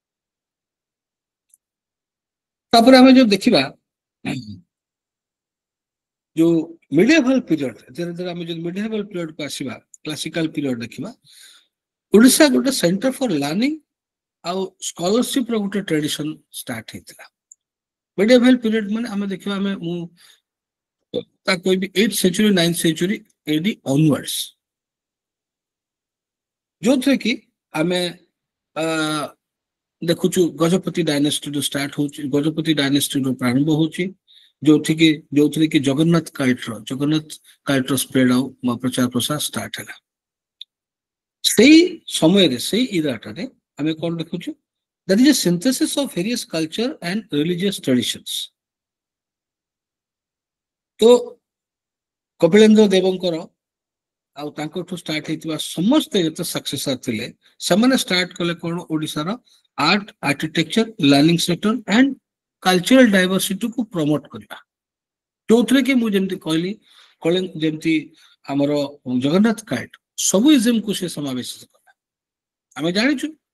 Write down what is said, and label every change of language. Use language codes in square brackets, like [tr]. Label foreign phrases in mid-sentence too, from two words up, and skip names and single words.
[or] ତାପରେ ଆମେ ଯୋଉ ଦେଖିବା ଯୋଉ [en] medieval period, [or] ଧୀରେ ଧୀରେ ଆମେ ଯଦି [en] medieval period [or] କୁ ଆସିବା, [en] classical period [or] ଦେଖିବା, ଓଡ଼ିଶା ଗୋଟେ [en] centre for learning [or] ଆଉ ସ୍କଲାରशिप ର ଗୋଟେ [en] tradition start [or] ହେଇଥିଲା। [en] medieval period [or] ମାନେ ଆମେ ଦେଖିବା, ଆମେ ମୁଁ ତା କହିବି [en] 8th century 9th century AD onwards, [or] ଯୋଉଥିରେ କି ଆମେ ଦେଖୁଛୁ ଗଜପତି ଡାଇନେଷ୍ଟିରୁ ଷ୍ଟାର୍ଟ ହଉଛି, ଗଜପତି ଡାଇନେଷ୍ଟିରୁ ପ୍ରାରମ୍ଭ ହଉଛି, ଯୋଉଥିରେ କି ଜଗନ୍ନାଥ କାଲ୍ଟର ସ୍ପ୍ରେଡ ଆଉ ପ୍ରଚାର ପ୍ରସାର ଷ୍ଟାର୍ଟ ହେଲା। ସେଇ ସମୟରେ ସେଇ ଇରାଟାରେ ଆମେ କଣ ଦେଖୁଛୁ [en] that is a synthesis of various culture and religious traditions [or] ତ କପିଳେନ୍ଦ୍ର ଦେବଙ୍କର ଆଉ ତାଙ୍କଠୁ ଷ୍ଟାର୍ଟ ହେଇଥିବା ସମସ୍ତେ ଯେତେ ସକ୍ସେସର ଥିଲେ ସେମାନେ ଷ୍ଟାର୍ଟ କଲେ କଣ ଓଡ଼ିଶାର [en] art architecture learning sector and cultural diversity-ku promote [or] କରିବା ଯୋଉଥିରେ କି ମୁଁ ଯେମିତି କହିଲି ଯେମିତି ଆମର ଜଗନ୍ନାଥ କାର୍ଟ ସବୁ ଇଜମକୁ ସେ ସମାବେଶ କଲା ଆମେ ଜାଣିଛୁ